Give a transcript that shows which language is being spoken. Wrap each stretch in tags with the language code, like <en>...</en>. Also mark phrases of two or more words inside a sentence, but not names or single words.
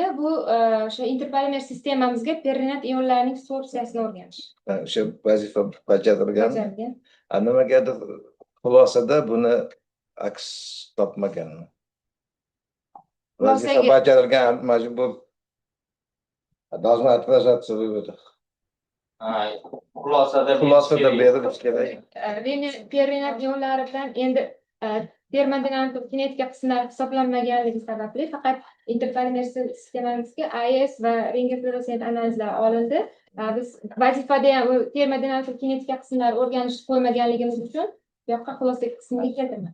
<uz>Bu o'sha interpolimer sistemamizga perinat ionlarining sorsiyasini o'rganish. O'sha vazifa bajarilgan. Bajarilgan. Nimagadir xulosada buni aks topmaganmi? Vazifa Xulosaga- bajarilgan majbur</uz> <ru>должна отражаться в выводах.</ru> <uz>Xulosada Xulosada berilishi kerak. Perinat ionlari bilan endi termodinamik kinetika qismlari hisoblanmaganligi sababli faqat interpolimer sistemamizga AES va rentgen fluorescent analizlar olindi. Biz vazifada ham termodinamik kinetika qismlari o'rganishni qo'ymaganligimiz uchun bu yoqqa xulosa qismiga keltirmadik.</uz>